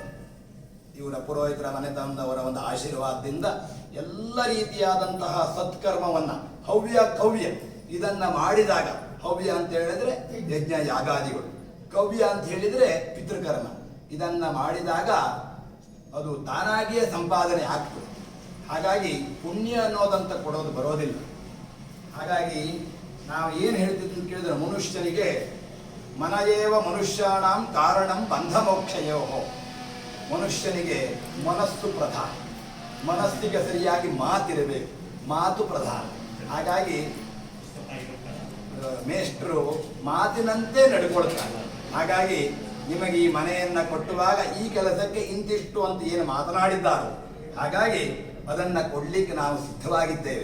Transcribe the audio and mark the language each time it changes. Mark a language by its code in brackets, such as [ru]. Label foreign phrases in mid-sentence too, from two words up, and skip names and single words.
[kn] ಇವರ ಪುರೋಹಿತರ ಮನೆತನದವರ ಒಂದು ಆಶೀರ್ವಾದದಿಂದ ಎಲ್ಲ ರೀತಿಯಾದಂತಹ ಸತ್ಕರ್ಮವನ್ನು ಕವ್ಯ ಇದನ್ನ ಮಾಡಿದಾಗ, ಹವ್ಯ ಅಂತ ಹೇಳಿದ್ರೆ ಯಜ್ಞ ಯಾಗಾದಿಗಳು, ಕವ್ಯ ಅಂತ ಹೇಳಿದ್ರೆ ಪಿತೃಕರ್ಮ, ಇದನ್ನ ಮಾಡಿದಾಗ ಅದು ತಾನಾಗಿಯೇ ಸಂಪಾದನೆ ಆಗ್ತದೆ. ಹಾಗಾಗಿ ಪುಣ್ಯ ಅನ್ನೋದಂತ ಕೊಡೋದು ಬರೋದಿಲ್ಲ. ಹಾಗಾಗಿ ನಾವು ಏನು ಹೇಳ್ತಿದ್ವಿ ಅಂತ ಕೇಳಿದ್ರೆ, ಮನುಷ್ಯನಿಗೆ [sa] ಮನಯೇವ ಮನುಷ್ಯಾಣಂ ಕಾರಣಂ ಬಂಧ ಮೋಕ್ಷಯೋ. [kn] ಮನುಷ್ಯನಿಗೆ ಮನಸ್ಸು ಪ್ರಧಾನ, ಮನಸ್ಸಿಗೆ ಸರಿಯಾಗಿ ಮಾತಿರಬೇಕು, ಮಾತು ಪ್ರಧಾನ. ಹಾಗಾಗಿ ಮೇಷ್ಟ್ರು ಮಾತಿನಂತೆ ನಡ್ಕೊಳ್ತಾರೆ. ಹಾಗಾಗಿ ನಿಮಗೆ ಈ ಮನೆಯನ್ನ ಕೊಟ್ಟುವಾಗ ಈ ಕೆಲಸಕ್ಕೆ ಇಂತಿಷ್ಟು ಅಂತ ಏನು ಮಾತನಾಡಿದ್ದಾರೋ, ಹಾಗಾಗಿ ಅದನ್ನ ಕೊಡ್ಲಿಕ್ಕೆ ನಾವು ಸಿದ್ಧವಾಗಿದ್ದೇವೆ.